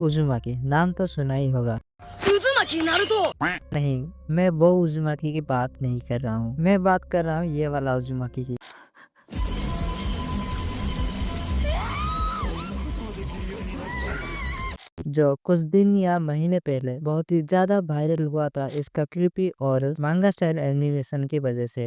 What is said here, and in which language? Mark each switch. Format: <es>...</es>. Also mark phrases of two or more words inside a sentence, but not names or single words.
<hi>उज़ुमाकी नाम तो सुना ही होगा।</hi> <ja>渦巻きナルト</ja> <hi>नहीं, मैं वो उज़ुमाकी की बात नहीं कर रहा हूँ। मैं बात कर रहा हूँ ये वाला उज़ुमाकी की। जो कुछ दिन या महीने पहले बहुत ही ज्यादा वायरल हुआ था इसका क्रीपी और</hi> <en>manga style animation</en> <hi>की वजह से।</hi>